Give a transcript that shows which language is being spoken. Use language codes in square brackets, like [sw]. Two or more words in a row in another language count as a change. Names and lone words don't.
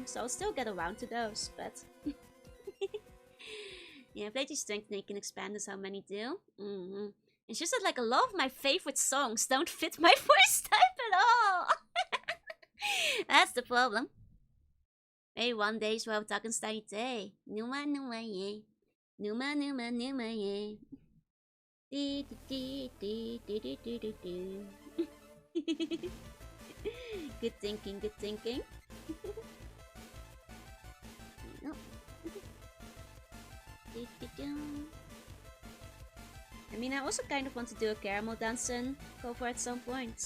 [en] So I'll still get around to those, but... yeah, play to strength and you can expand as how many do. It's just that like a lot of my favorite songs don't fit my voice type at all. That's the problem. Maybe one day is well talking steady day. [ro] Numa numa ye. Numa numa numa ye. [en] Good thinking, good thinking. I mean, I also kind of want to do a caramel dancing cover at some point.